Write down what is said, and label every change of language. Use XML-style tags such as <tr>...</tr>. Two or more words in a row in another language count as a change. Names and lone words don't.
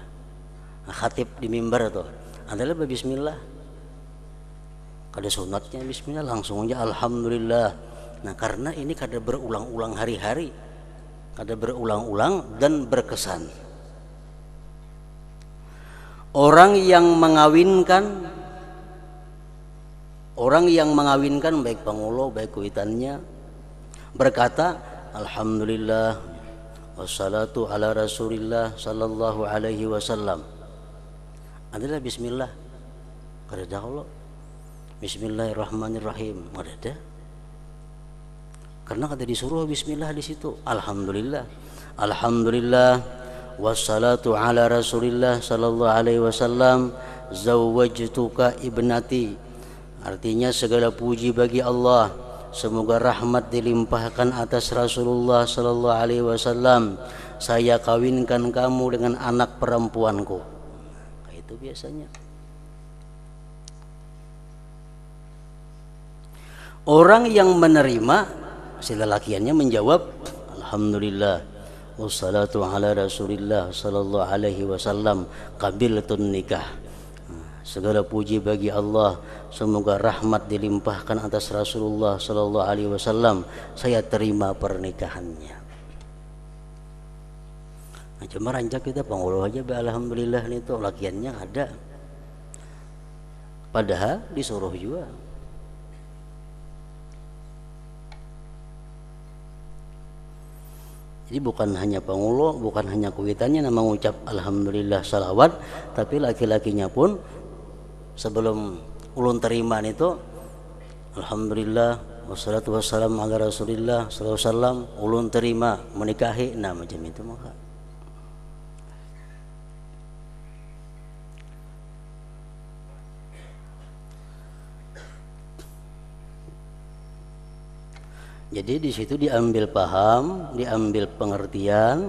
<id>Nah, khatib di mimbar itu adalah bismillah.</id> <bjn>Kada sunatnya bismillah, langsung aja alhamdulillah. Nah, karena ini kada berulang-ulang hari-hari, kada berulang-ulang dan berkesan. Orang yang mengawinkan baik pangulo baik kuitannya berkata</bjn> <ar>الحمد لله والصلاة على رسول الله صلى الله عليه وسلم,</ar> <id>adalah bismillah.</id> <bjn>Kada ada kalau bismillahirrahmanirrahim, kada ada. Karena kada disuruh bismillah di situ.</bjn> <ar>الحمد لله والصلاة على رسول الله صلى الله عليه وسلم زوجتك ابنتي.</ar> <id>Artinya segala puji bagi Allah, semoga rahmat dilimpahkan atas Rasulullah</id> <ar>صلى الله عليه وسلم,</ar> <id>saya kawinkan kamu dengan anak perempuanku. Nah, itu biasanya. Orang yang menerima, si lelakiannya menjawab,</id> <ar>الحمد لله والصلاة على رسول الله صلى الله عليه وسلم قبلت النكاح.</ar> <id>Segala puji bagi Allah, semoga rahmat dilimpahkan atas Rasulullah</id> <ar>صلى الله عليه وسلم,</ar> <id>saya terima pernikahannya.</id> <bjn>Nah, cuma rancak kita panguluh aja, alhamdulillah itu lakiannya ada. Padahal disuruh juga. Jadi bukan hanya pengulo, bukan hanya kuitannya nama mengucap alhamdulillah salawat, tapi laki-lakinya pun sebelum ulun terima itu</bjn> <ar>الحمد لله والصلاة والسلام على رسول الله صلى الله عليه وسلم,</ar> <bjn>ulun terima menikahi, nah macam itu maka.</bjn> <id>Jadi di situ diambil paham, diambil pengertian.</id>